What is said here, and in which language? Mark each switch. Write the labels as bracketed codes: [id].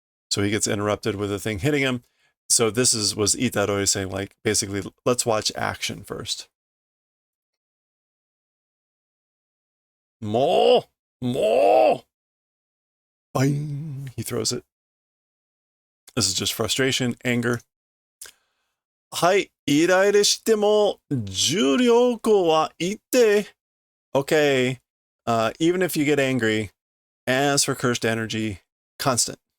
[en] So he gets interrupted with a thing hitting him. So this was Itaroi saying, like, basically, let's watch action first. More! Bang! He throws it. This is just frustration, anger. [ja] はい、イライラしても重力は一定. [en] Okay, even if you get angry, as for cursed energy, constant.